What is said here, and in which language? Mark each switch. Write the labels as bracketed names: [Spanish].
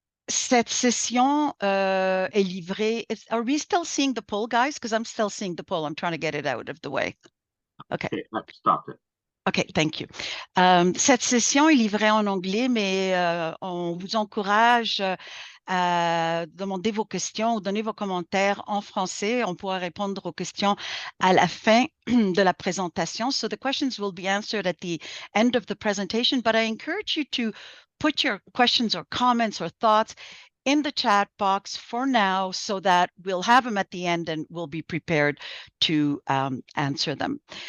[French] Cette session est livrée. [English] Are we still seeing the poll, guys? Because I'm still seeing the poll. I'm trying to get it out of the way. Okay. I've stopped it. OK, thank you. [French] Cette session est livrée en anglais, mais on vous encourage à demander vos questions ou donner vos commentaires en français. On pourra répondre aux questions à la fin de la présentation. [English] So the questions will be answered at the end of the presentation, but I encourage you to put your questions or comments or thoughts in the chat box for now so that we'll have them at the end and we'll be prepared to answer them.